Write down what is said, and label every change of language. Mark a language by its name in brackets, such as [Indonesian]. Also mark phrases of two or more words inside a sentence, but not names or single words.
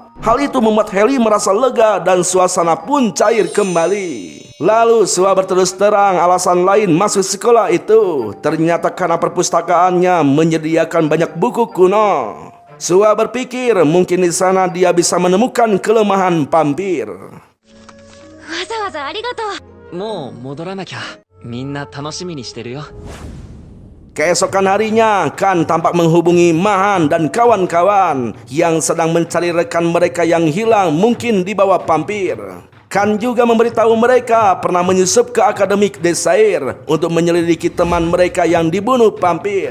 [Indonesian] Hal itu membuat Haley merasa lega dan suasana pun cair kembali. Lalu Sua berterus terang alasan lain masuk sekolah itu. Ternyata karena perpustakaannya menyediakan banyak buku kuno. Sua berpikir mungkin di sana dia bisa menemukan kelemahan vampir. [Japanese] もう戻らなきゃ. みんな楽しみにしてるよ. [Indonesian] Keesokan harinya, Kan tampak menghubungi Mahan dan kawan-kawan yang sedang mencari rekan mereka yang hilang mungkin dibawa vampir. Kan juga memberitahu mereka pernah menyusup ke akademik Desire untuk menyelidiki teman mereka yang dibunuh vampir.